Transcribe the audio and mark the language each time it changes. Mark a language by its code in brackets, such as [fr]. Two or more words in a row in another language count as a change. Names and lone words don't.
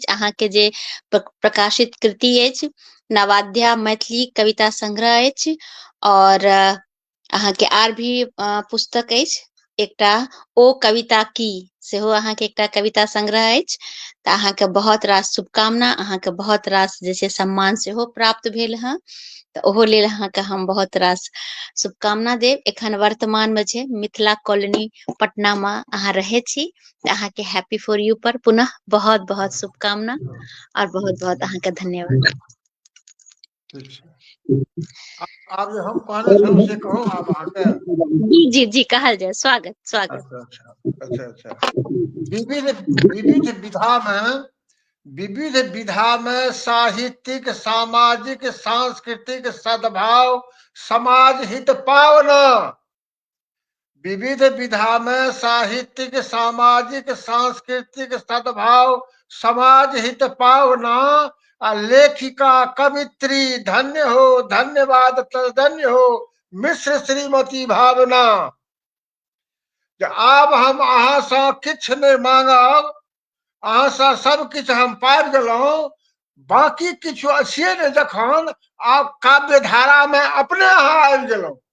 [mai] अहाँ के जे प्रकाशित कृति अछि नवाध्या मैथिली कविता संग्रह अछि और अहाँ के आर भी पुस्तक अछि एकटा ओ कविता की सेहो अहाँ के एकटा कविता संग्रह अछि। तऽ अहाँ के बहुत रास शुभकामना, अहाँ के बहुत रास जे छै सम्मान सेहो प्राप्त भेल हँ। तऽ ओहो लेल अहाँ के हम बहुत रास शुभकामना देब। एखन वर्तमान में छै मिथिला कॉलोनी पटना में अहाँ रहे छी तऽ अहाँ के हैप्पी फॉर यू पर पुनः बहुत बहुत शुभकामना और बहुत बहुत अहाँ के धन्यवाद। आब जे हम कहने छलहुँ से कहूँ आब अहाँके। जी जी जी कहल जाय। स्वागत स्वागत। अच्छा। विविध विधा में साहित्यिक, सामाजिक, सांस्कृतिक सद्भाव समाज हित पावना। विविध विधा में साहित्यिक, सामाजिक, सांस्कृतिक सद्भाव समाज हित पावना आ लेखिका कवित्री धन्य हो, धन्यवाद धन्य हो मिश्र श्रीमती भावना। आब हम अहाँ से किछ नहीं मांगब, अहाँ से सब किछ हम पाबि गेलहुँ। बाकी किछु अच्छे ने जखन आब काव्य धारा में अपने अहाँ आबि गेलहुँ।